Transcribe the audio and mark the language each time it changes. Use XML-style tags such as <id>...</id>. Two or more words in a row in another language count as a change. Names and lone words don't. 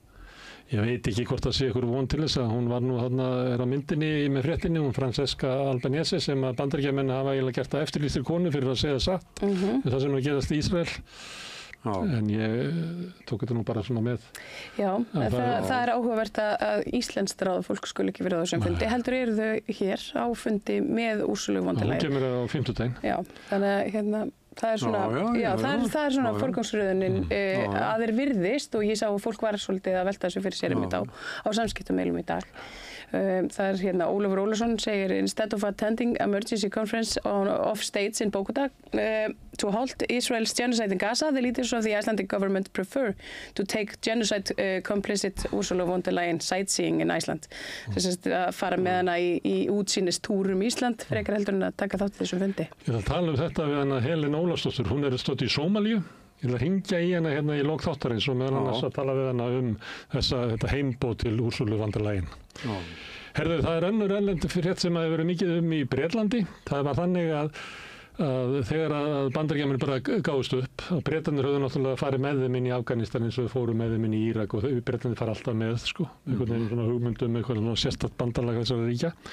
<is>Ég veit ekki hvort það sé ykkur von til þess að hún var nú þarna á myndinni með fréttinni, hún Francesca Albanese sem að Bandaríkjamenn hafa eiginlega gert að eftirlýstri konu fyrir að segja satt það sem nú gerast í Ísrael. En ég tók þetta nú bara svona með. Já, það er áhugavert að íslenskt ráðafólk skuli ekki verið á þessum fundi. Heldur eru þau hér á fundi með Ursulu von der Leyen? Hún kemur á 50. Já, þannig að það er svona, það er svona forgangsröðunin að þeir virðist og ég sá að fólk var svolítið að velta þessu fyrir sér á samskiptameilum í dag. Það er Ólafur Ólafsson segir</is> <en>instead of attending emergency conference of states in Bogota to halt Israel's genocide in Gaza, the leaders of the Icelandic government prefer to take genocide complicit Ursula von der Leyen sightseeing in Iceland.</en> <is>Þess að fara með hana í útsýnistúrum Ísland frekar heldur en að taka þátt í þessum fundi. Ég ætla að tala þetta við hana Helena Ólafsdóttur, hún stödd í Sómalíu. Ég ætla að hringja í hana hérna í lok þáttarins og meðan annars að tala við hana þetta heimboð til Ursulu von der Leyen. Herðu, það er önnur erlendi frétt sem hefur verið mikið í Bretlandi. Það var þannig að þegar að Bandaríkjamenn bara gáðust upp, að Bretarnir höfðu náttúrulega farið með þeim inn í Afganistan eins og þau fóru með þeim inn í Írak og Bretarnir fara alltaf með, einhvern veginn svona hugmyndum, eitthvað sérstakt bandalag þessara ríkja.</is>